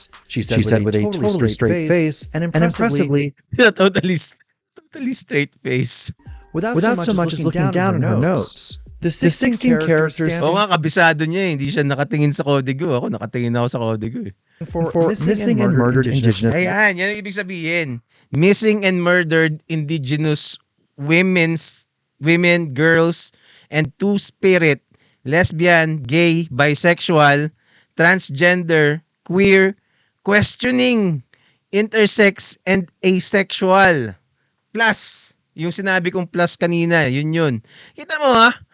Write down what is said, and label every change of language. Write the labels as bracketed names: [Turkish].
[English] She said with a totally straight face and impressively totally straight face. without so much as looking down in her notes. The 16 characters [Filipino] Oo nga, kabisado niya, hindi siya nakatingin sa Código. Ako nakatingin ako sa Código, eh. [English] for missing and murdered Indigenous. [Filipino] Ayan, yan ang ibig sabihin. [English] Missing and murdered Indigenous women, girls, and two-spirit, lesbian, gay, bisexual, transgender, queer, questioning, intersex, and asexual. Plus, [Filipino] yung sinabi kong plus kanina, yun. Kita mo ha?